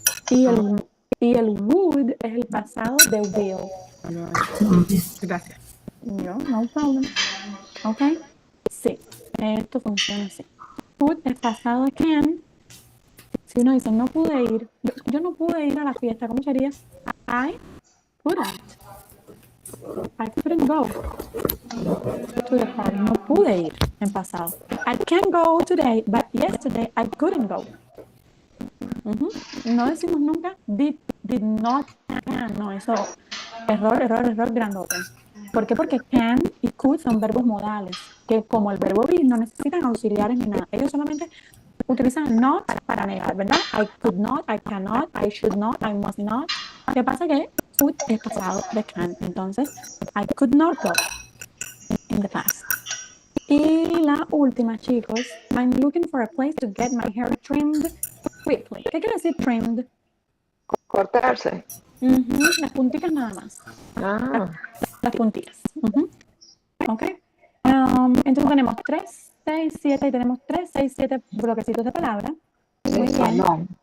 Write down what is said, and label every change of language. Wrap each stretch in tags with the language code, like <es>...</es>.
<es>Y el would es el pasado de will. Gracias.</es> <en>No problem.</en> <es>¿Ok? Sí, esto funciona así. Would es pasado de can. Si uno dice, no pude ir, yo no pude ir a la fiesta, ¿cómo sería?</es> <en>I couldn't go to the party.</en> <es>No pude ir en pasado.</es> <en>I can go today, but yesterday I couldn't go. Ujú.</en> <es>No decimos nunca did not, can. No, eso, error grandote. ¿Por qué? Porque can y could son verbos modales, que como el verbo be no necesitan auxiliares ni nada. Ellos solamente utilizan not para negar, ¿verdad?</es> <en>I could not, I cannot, I should not, I must not. ¿Qué pasa?</en> <es>Que could es pasado de can. Entonces,</es> <en>I could not go in the past.</en> <es>Y la última, chicos,</es> <en>I'm looking for a place to get my hair trimmed quickly.</en> <es>¿Qué quiere decir trimmed? Cortarse. Las puntitas nada más. Ah. Las puntitas. Ok. Entonces tenemos 3, 6, 7 y tenemos 3, 6, 7 bloquecitos de palabras. Muy bien.</es>